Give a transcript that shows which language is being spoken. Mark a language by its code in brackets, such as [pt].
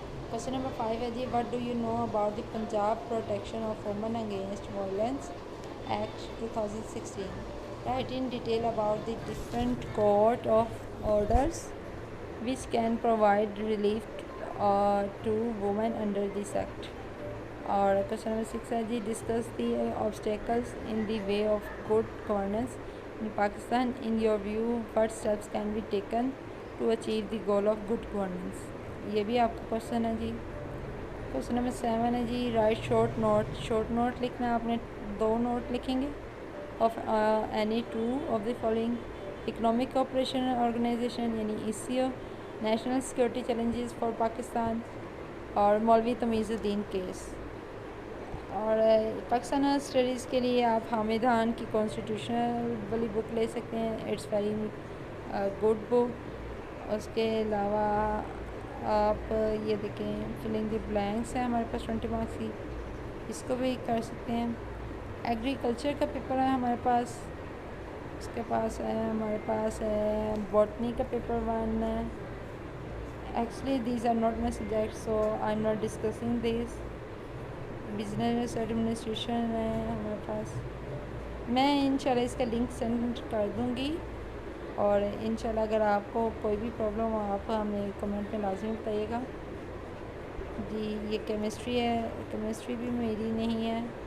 [ur] Question number 5 ہے جی [en] What do you know about the Punjab protection of women against violence act 2016. Write in detail about the different court of orders which can provide relief to women under this act. [ur] اور question number 6 ہے جی [en] Discuss the obstacles in the way of good governance in Pakistan. In your view what steps can be taken to achieve the goal of good governance. [ur] یہ بھی آپ کا question ہے جی. Question number 7 ہے جی right short note لکھنا ہے آپ نے 2 نوٹ لکھیں گے [en] of any two of the following: economic cooperation organization [ur] یعنی ECO, [en] national security challenges for Pakistan [ur] اور مولوی تمیز الدین کیس. اور پاکستان اسٹڈیز کے لیے آپ حامد خان کی کانسٹیٹیوشنل والی بک لے سکتے ہیں، [en] It's very good book. [ur] اس کے علاوہ آپ یہ دیکھیں فلنگ دی بلینکس ہے ہمارے پاس 20 مارکس کی، اس کو بھی کر سکتے ہیں. ایگریکلچر کا پیپر ہے ہمارے پاس، اس کے پاس ہے ہمارے پاس ہے باٹنی کا پیپر 1 ہے. [en] Actually these are not my subjects so I'm not discussing these. [ur] Business administration ہے ہمارے پاس. میں انشاءاللہ اس کا لنک سینڈ کر دوں گی، اور انشاءاللہ اگر آپ کو کوئی بھی پرابلم ہو آپ ہمیں کمنٹ میں لازمی بتائیے گا. جی یہ کیمسٹری ہے، کیمسٹری بھی میری نہیں ہے.